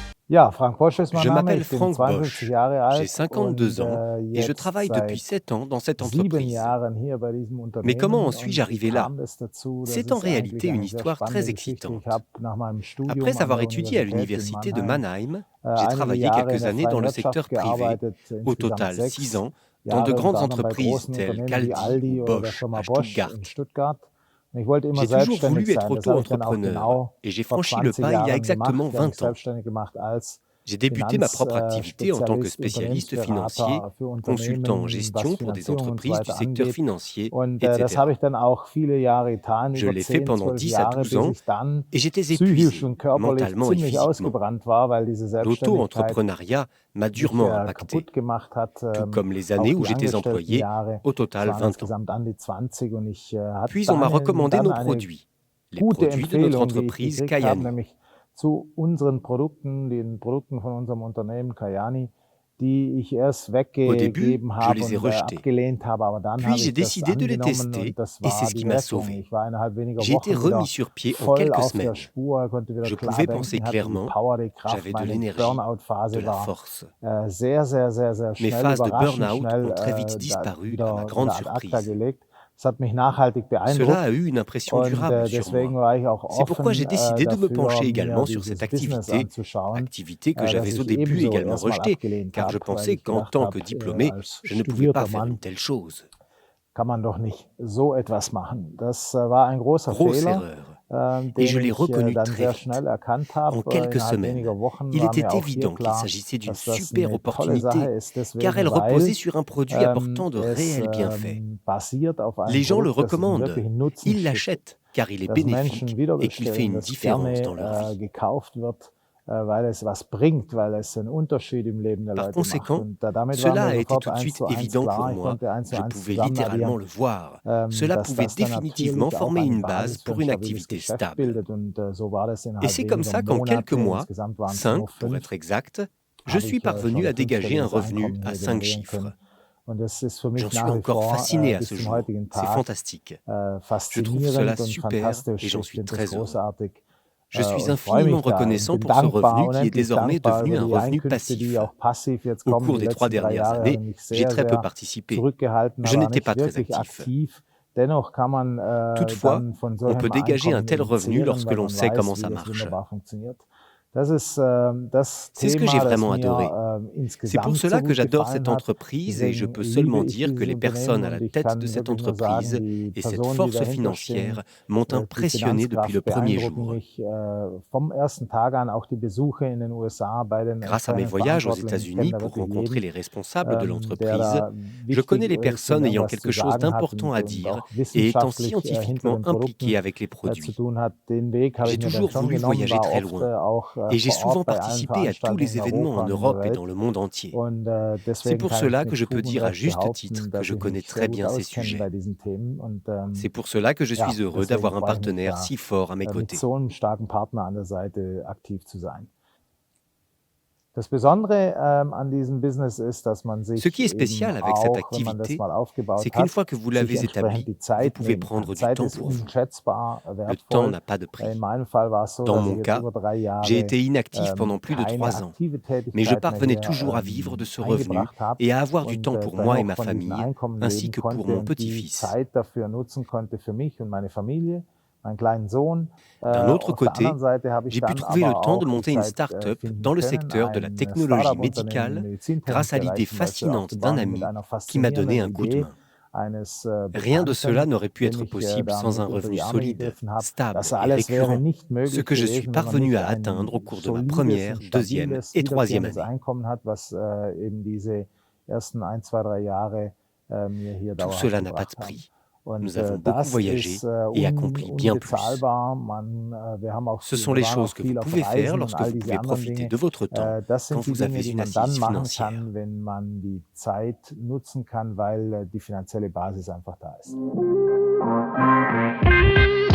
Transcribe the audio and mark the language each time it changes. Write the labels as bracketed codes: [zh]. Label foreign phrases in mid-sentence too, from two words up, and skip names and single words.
[de] Ja, Frank Bosch ist mein [fr] Je [de] Name. [fr] m'appelle [de] Ich bin Frank 52 Bosch, Jahre [fr] j'ai [de] alt und [fr] 52 ans et je [de] jetzt [fr] travaille depuis [de] seit [fr] 7 ans dans cette [de] 7 [fr] entreprise. [de] Jahren hier bei diesem [fr] Mais comment en [de] Unternehmen. [fr] suis-je [de] Und wie [fr] arrivé là? [de] kam es dazu? Das [fr] C'est en [de] ist [fr] réalité [de] eigentlich [fr] une [de] eine sehr [fr] histoire [de] spannende [fr] très [de] Geschichte. Ich [fr] excitante. [de] habe nach meinem Studium [fr] Après [de] an [fr] avoir [de] der [fr] étudié à [de] Universität in [fr] l'université de [de] Mannheim [fr] Mannheim, j'ai [de] einige [fr] travaillé [de] Jahre in [fr] quelques [de] der [fr] années dans [de] freien [fr] le [de] Wirtschaft [fr] secteur privé, [de] gearbeitet, [fr] au [de] insgesamt [fr] total 6 [de] 6 [fr] ans, dans de [de] Jahre, unter [fr] grandes [de] anderem bei [fr] entreprises [de] großen [fr] telles [de] Unternehmen wie [fr] qu'Aldi ou [de] Aldi oder der [fr] Bosch [de] Firma [fr] à [de] Bosch [fr] Stuttgart. [de] in Stuttgart. Und ich wollte immer [fr] J'ai toujours [de] selbstständig [fr] voulu être [de] sein. Das habe ich dann auch [fr] auto-entrepreneur [de] genau [fr] et j'ai [de] vor [fr] franchi le [de] 20 [fr] pas il y a [de] Jahren gemacht. [fr] exactement [de] Ich habe mich [fr] 20 ans. [de] selbstständig gemacht als [fr] J'ai débuté ma propre activité en tant que [de] Finanzspezialist, [fr] spécialiste financier, [de] Unternehmensberater für [fr] consultant en [de] Unternehmen, was [fr] gestion pour des [de] Finanzierung und so [fr] entreprises du [de] weiter [fr] secteur [de] angeht. [fr] financier, [de] Und das habe [fr] etc. [de] ich dann auch viele Jahre getan, [fr] Je [de] über [fr] l'ai fait [de] 10, [fr] pendant [de] 12 [fr] 10 à [de] Jahre, [fr] 12 [de] bis [fr] ans [de] ich dann [fr] et j'étais [de] psychisch [fr] épuisé, [de] und körperlich [fr] mentalement et [de] ziemlich [fr] physiquement. [de] ausgebrannt war, weil diese Selbstständigkeit [fr] L'auto-entrepreneuriat m'a [de] mich [fr] durement impacté, [de] kaputt gemacht hat. [fr] tout comme les [de] Auch [fr] années où [de] die [fr] j'étais employé, [de] Angestelltenjahre, [fr] au [de] es [fr] total [de] waren [fr] 20 ans. [de] insgesamt an die 20 und ich hatte [fr] Puis on m'a recommandé [de] dann [fr] nos [de] eine [fr] produits, les [de] gute [fr] produits de notre [de] Empfehlung, die ich [fr] entreprise [de] gekriegt habe, [fr] Kayani. [de] nämlich zu unseren Produkten, den Produkten von unserem Unternehmen Kayani, die ich erst [fr] Au début, [de] weggegeben [fr] je [de] habe [fr] les ai [de] und [fr] rejetés. [de] abgelehnt habe, aber dann [fr] Puis [de] habe [fr] j'ai [de] ich das [fr] décidé de les [de] angenommen [fr] tester [de] und das [fr] et c'est [de] war [fr] ce qui [de] die [fr] m'a [de] Wirkung. [fr] sauvé. [de] Ich war innerhalb weniger [fr] J'ai été [de] Wochen [fr] remis [de] wieder [fr] sur pied en [de] voll [fr] quelques [de] auf der [fr] semaines. [de] Spur, konnte wieder [fr] Je [de] klar [fr] pouvais penser [de] denken, hatte die [fr] clairement, [de] Power, die Kraft. [fr] j'avais de [de] Meine [fr] l'énergie, de [de] Burnout-Phase [fr] la [de] war [fr] force. [de] sehr, sehr, sehr, sehr [fr] Mes [de] schnell, [fr] phases de [de] überraschend [fr] burn-out [de] schnell [fr] ont très vite [de] da [fr] disparu à ma [de] wieder [fr] grande [la] ad acta [fr] surprise. [de] gelegt. Das hat mich nachhaltig [fr] Cela a [de] beeindruckt [fr] eu une impression [de] und [fr] durable sur [de] deswegen [fr] moi. [de] war ich auch [fr] C'est pourquoi [de] offen [fr] j'ai décidé de me [de] dafür, [fr] pencher [de] mir [fr] également sur cette [de] dieses Business [fr] activité, [de] anzuschauen, [fr] activité que [de] das [fr] j'avais au [de] ich [fr] début [de] ebenso [fr] également [de] erstmal [fr] rejetée, [de] abgelehnt [fr] car je [de] habe, weil [fr] pensais [de] ich [fr] qu'en [de] gedacht [fr] tant que [de] habe, [fr] diplômé, [de] als [fr] je ne pouvais pas [de] studierter [fr] faire une [de] Mann [fr] telle chose. [de] kann man doch nicht so etwas machen. Das war ein großer [fr] Grosse [de] Fehler, [fr] erreur. Et [de] den [fr] je l'ai [de] ich [fr] reconnu [de] dann [fr] très [de] sehr schnell [fr] vite. [de] erkannt [fr] En [de] habe. [fr] quelques [de] Innerhalb [fr] semaines, [de] weniger Wochen [fr] il [de] war mir [fr] était [de] auch hier [fr] évident qu'il [de] klar, [fr] s'agissait d'une [de] dass das [fr] super [de] eine tolle Sache [fr] opportunité, [de] ist, [fr] car elle [de] deswegen, [fr] reposait [de] weil [fr] sur un produit apportant de [de] es [fr] réels bienfaits. [de] basiert auf einem [fr] Les gens le [de] Produkt, das einen [fr] recommandent, [de] wirklichen Nutzen [fr] ils [de] stiftet, [fr] l'achètent, car il est [de] das Menschen [fr] bénéfique et qu'il fait [de] wiederbestellen, [fr] une [de] das [fr] différence dans leur [de] gerne [fr] vie. [de] gekauft wird, weil es was bringt, weil es einen Unterschied im Leben der [fr] Par [de] Leute macht. [fr] conséquent, [de] Und damit war [fr] cela [de] mir [fr] a été [de] sofort [fr] tout de [de] eins [fr] suite [de] zu eins [fr] évident pour [de] klar, ich [fr] moi, [de] konnte eins zu [fr] je [de] eins [fr] pouvais [de] zusammen [fr] littéralement [de] addieren, [fr] le voir. Cela [de] dass [fr] pouvait [de] das dann [fr] définitivement [de] natürlich auch [fr] former [de] eine [fr] une base [de] Basis für [fr] pour [de] ein [fr] une [de] stabiles [fr] activité [de] Geschäft [fr] stable. [de] bildet. Und so war das [fr] Et [de] innerhalb [fr] c'est comme [de] weniger [fr] ça qu'en quelques [de] Monate, [fr] mois, [de] insgesamt waren es [fr] 5 [de] nur [fr] pour être [de] 5, [fr] exact, je [de] habe [fr] suis [de] ich schon [fr] parvenu [de] ein [fr] à dégager un [de] fünfstelliges [fr] revenu [de] Einkommen [fr] à [de] hier [fr] 5 [de] generieren [fr] chiffres. [de] können. Und das ist für [fr] J'en [de] mich [fr] suis [de] nach wie [fr] encore [de] vor [fr] fasciné à [de] bis [fr] ce [de] zum [fr] jour. [de] heutigen [fr] C'est [de] Tag [fr] fantastique. Je trouve cela [de] faszinierend und [fr] super et [de] fantastisch. [fr] j'en [de] Ich [fr] suis [de] finde das [fr] très heureux. [de] großartig [fr] Je suis [de] und freue [fr] infiniment [de] mich da und [fr] reconnaissant [de] bin [fr] pour ce [de] dankbar, [fr] revenu qui est [de] unendlich [fr] désormais [de] dankbar [fr] devenu [de] über [fr] un [de] die [fr] revenu [de] Einkünfte, die [fr] passif. [de] auch passiv jetzt [fr] Au [de] kommen. [fr] cours [de] Die [fr] des 3 [de] letzten 3 [fr] dernières [de] Jahre habe [fr] années, [de] ich mich [fr] j'ai [de] sehr, [fr] très peu [de] sehr [fr] participé. [de] zurückgehalten, [fr] Je [de] war [fr] n'étais [de] nicht [fr] pas très [de] wirklich [fr] actif. [de] aktiv. Dennoch kann man [fr] Toutefois, [de] dann von [fr] on [de] solchem [fr] peut dégager un [de] Einkommen [fr] tel [de] eben [fr] revenu [de] zehren, [fr] lorsque [de] weil [fr] l'on [de] man [fr] sait comment [de] weiß, wie [fr] ça [de] das [fr] marche. [de] wunderbar funktioniert. Das ist das [fr] C'est ce que j'ai [de] Thema, das [fr] vraiment adoré. [de] mir [fr] C'est pour [de] insgesamt so [fr] cela que [de] gut [fr] j'adore [de] gefallen [fr] cette [de] hat. [fr] entreprise et je [de] Deswegen [fr] peux [de] liebe [fr] seulement [de] ich [fr] dire que [de] dieses [fr] les [de] Unternehmen [fr] personnes à [de] und [fr] la [de] ich [fr] tête de [de] kann [fr] cette [de] wirklich nur sagen, [fr] entreprise [de] die [fr] et cette [de] Personen, die [fr] force [de] dahinter stehen, [fr] financière m'ont [de] die [fr] impressionné depuis le [de] Finanzkraft [fr] premier [de] beeindrucken [fr] jour. [de] mich vom ersten Tag an. Auch die Besuche in den USA bei den [fr] Grâce à mes [de] entsprechenden [fr] voyages aux [de] Verantwortlichen. Ich kenne [fr] États-Unis [de] da [fr] pour [de] wirklich [fr] rencontrer [de] jeden, [fr] les responsables de [de] der [fr] l'entreprise, [de] da [fr] je connais [de] wichtig [fr] les [de] ist und [fr] personnes ayant [de] irgendwas zu [fr] quelque chose [de] sagen hat [fr] d'important à [de] und [fr] dire [de] auch [fr] et étant [de] wissenschaftlich hinter [fr] scientifiquement [de] den [fr] impliqués [de] Produkten [fr] avec les [de] zu [fr] produits. [de] tun hat. Den Weg habe [fr] J'ai [de] ich mir dann [fr] toujours [de] schon [fr] voulu [de] genommen, [fr] voyager [de] war [fr] très [de] oft [fr] loin [de] auch [fr] et j'ai [de] vor [fr] souvent [de] Ort bei allen [fr] participé à tous [de] Veranstaltungen [fr] les [de] in [fr] événements [de] Europa [fr] en [de] und in der [fr] Europe et dans [de] Welt. [fr] le monde entier. [de] Und [fr] C'est [de] deswegen [fr] pour [de] kann ich [fr] cela que [de] mit [fr] je peux [de] Fug und [fr] dire à [de] Recht [fr] juste titre [de] behaupten, [fr] que [de] dass [fr] je [de] ich [fr] connais [de] mich sehr [fr] très [de] gut [fr] bien ces [de] auskenne bei [fr] sujets. [de] diesen Themen. Und [fr] C'est pour cela que je suis [de] ja, [fr] heureux [de] deswegen [fr] d'avoir un [de] freue ich mich [fr] partenaire [de] da, [fr] si fort à mes [de] mit [fr] côtés. [de] so einem starken Partner an der Seite aktiv zu sein. Das Besondere an diesem Business ist, dass man [fr] Ce qui [de] sich [fr] est [de] eben [fr] spécial avec cette [de] auch, wenn man das [fr] activité, [de] mal [fr] c'est [de] aufgebaut [fr] qu'une [de] hat, [fr] fois que vous [de] sich [fr] l'avez [de] entsprechend [fr] établie, [de] die [fr] vous [de] Zeit [fr] pouvez [de] nehmen kann. [fr] prendre du [de] Zeit [fr] temps [de] ist [fr] pour vous. [de] unschätzbar [fr] Le temps [de] wertvoll. [fr] n'a pas de [de] In [fr] prix. [de] meinem Fall war es so, [fr] Dans [de] dass ich [fr] mon [de] jetzt [fr] cas, [de] über 3 [fr] j'ai [de] Jahre [fr] été inactif pendant plus de [de] keine [fr] 3 ans, [de] aktive [fr] mais je [de] Tätigkeit mehr [fr] parvenais [de] hier [fr] toujours à vivre de ce revenu [de] eingebracht habe [fr] et à avoir du [de] und [fr] temps pour moi et [de] dennoch [fr] ma [de] von diesen [fr] famille, [de] Einkommen [fr] ainsi [de] leben [fr] que pour [de] konnte [fr] mon [de] und die [fr] petit-fils. [de] Zeit dafür nutzen konnte für mich und meine Familie, meinen kleinen Sohn. [fr] D'un autre [de] Auf der anderen [fr] côté, [de] Seite habe ich [fr] j'ai pu [de] dann [fr] trouver le [de] aber [fr] temps de [de] auch die [fr] monter une [de] Zeit [fr] start-up [de] finden [fr] dans le [de] können, [fr] secteur de la [de] ein [fr] technologie [de] Startup-Unternehmen im [fr] médicale grâce à l'idée [de] Medizintechnikbereich zum Beispiel [fr] fascinante d'un [de] aufzubauen mit [fr] ami [de] einer [fr] qui m'a donné [de] faszinierenden [fr] un coup de [de] Idee [fr] main. [de] eines [fr] Rien de cela [de] Bekannten, [fr] n'aurait pu [de] dem [fr] être [de] ich [fr] possible [de] da [fr] sans un [de] mit unter [fr] revenu [de] die Arme [fr] solide, [de] gegriffen habe. [fr] stable [de] Das [fr] et [de] alles wäre [fr] récurrent, [de] nicht [fr] ce [de] möglich [fr] que je suis [de] gewesen, wenn man [fr] parvenu [de] nicht [fr] à [de] ein [fr] atteindre au cours de ma [de] solides [fr] première, [de] und [fr] deuxième [de] stabiles, [fr] et troisième [de] wiederkehrendes [fr] année. [de] Einkommen hat, was eben diese ersten 1, 2, 3 Jahre mir hier [fr] Tout [de] dauerhaft [fr] cela n'a pas de [de] gebracht haben. [fr] prix. [de] Und [fr] Nous avons beaucoup [de] das [fr] voyagé [de] ist [fr] et accompli bien plus. [de] unbezahlbar. Wir haben auch [fr] Ce [de] viel, [fr] sont [de] wir [fr] les [de] waren auch [fr] choses que vous [de] viel auf [fr] pouvez faire [de] Reisen und [fr] lorsque [de] all [fr] vous [de] diese [fr] pouvez [de] anderen [fr] profiter [de] Dinge. [fr] de votre temps [de] Das [fr] quand [de] sind die [fr] vous avez [de] Dinge, die [fr] une [de] man dann [fr] assise [de] machen [fr] financière. [de] kann, wenn man die Zeit nutzen kann, weil die finanzielle Basis einfach da ist.